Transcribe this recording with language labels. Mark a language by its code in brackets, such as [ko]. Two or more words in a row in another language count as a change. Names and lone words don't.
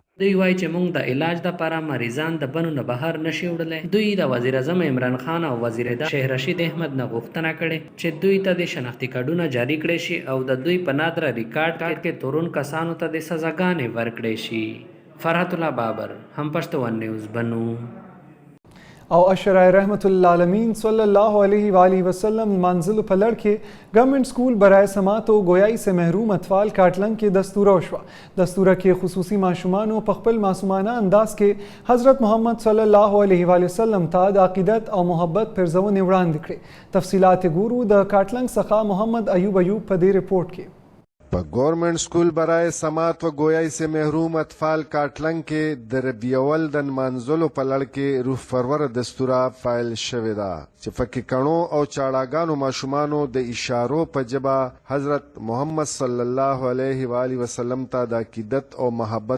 [ps] دوی وایي چې موږ د علاج لپاره مریضان د بنو نه بهر نشي وړلی دوی د وزیر اعظم عمران خان او وزیر دفاع شیخ رشید احمد نه غوښتنه کړې چې دوی ته د شناختي کارډونه جاری کړي شي او د دوی په نادره ریکارډ کې تورون کسانو ته د سزاګانې ورکړي شي فرحت الله بابر هم پشتو ون نیوز بنو او اشرای رحمت العالمین صلی اللہ علیہ وآلہ وسلم منزل په لړ کې گورنمنٹ سکول برای سماعت او گویائی سے محروم اطفال کاټلنګ کې دستوره وشوه دستوره کې خصوصي ماشومانو په خپل معصومانه انداز کې حضرت محمد صلی اللہ علیہ وآلہ وسلم ته د عقیدت او محبت پرزونې وړاندې کړې تفصیلات ګورو د کاټلنګ څخه محمد ایوب په دې رپورټ کې په گورنمنٹ سکول برای سماعت و گویائی سے محروم اطفال کاټلنګ کې د ربیع اول د نمانځلو په لړ کې روح پرور دستوره فایل شوې ده چې پکې کڼو او چاړاګانو ماشومانو د اشارو په ژبه حضرت محمد صلی الله علیه و آله وسلم ته د عقیدت او محبت